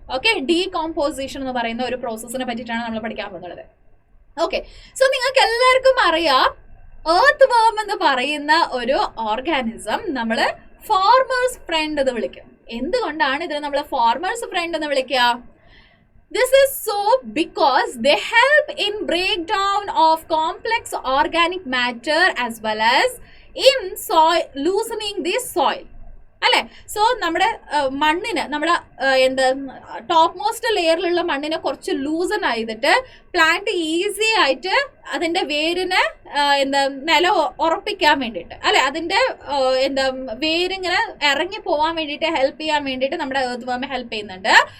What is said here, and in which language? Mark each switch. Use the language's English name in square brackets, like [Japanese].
[Malayalam] Okay, decomposition എന്ന് പറയുന്ന ഒരു പ്രോസസ്സിനെ പറ്റിയിട്ടാണ് നമ്മൾ പഠിക്കാൻ പോകുന്നത്. ഓക്കെ, സോ നിങ്ങൾക്ക് എല്ലാവർക്കും അറിയാം, എർത്ത് വേം എന്ന് പറയുന്ന ഒരു ഓർഗാനിസം നമ്മൾ ഫാർമേഴ്സ് ഫ്രണ്ട് എന്ന് വിളിക്കും. എന്തുകൊണ്ടാണ് ഇതിനെ നമ്മൾ ഫാർമേഴ്സ് ഫ്രണ്ട് എന്ന് വിളിക്കുക? [English] This is so because they help in breakdown of complex organic matter as well as in soil, loosening the soil. [Malayalam] അല്ലെ? സോ നമ്മുടെ മണ്ണിന്, നമ്മുടെ ടോപ്പ് മോസ്റ്റ് ലെയറിലുള്ള മണ്ണിനെ കുറച്ച് ലൂസൺ ആയിട്ട് പ്ലാന്റ് ഈസി ആയിട്ട് അതിന്റെ വേരിന് നില ഉറപ്പിക്കാൻ വേണ്ടിയിട്ട്, അല്ലെ, അതിന്റെ വേരിങ്ങനെ ഇറങ്ങി പോവാൻ വേണ്ടിയിട്ട് ഹെൽപ്പ് ചെയ്യാൻ വേണ്ടിയിട്ട് നമ്മുടെ എർത്ത് വേം ഹെൽപ്പ് ചെയ്യുന്നുണ്ട്.